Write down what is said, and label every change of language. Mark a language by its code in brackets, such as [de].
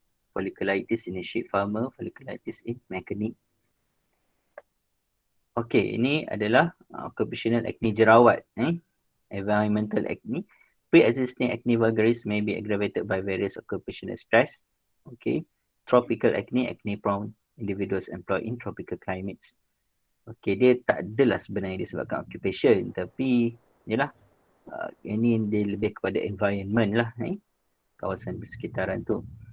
[en] Folliculitis in the sheep farmer, folliculitis in mechanic. [ms] Okay, ini adalah occupational acne jerawat. [en] Environmental acne. Pre-existing acne vulgaris may be aggravated by various occupational stress. Okay. Tropical acne, acne prone individuals employed in tropical climates. [ms] Okay, dia tak adalah sebenarnya disebabkan occupation, tapi yalah, ini dia lebih kepada environment lah, kawasan persekitaran tu.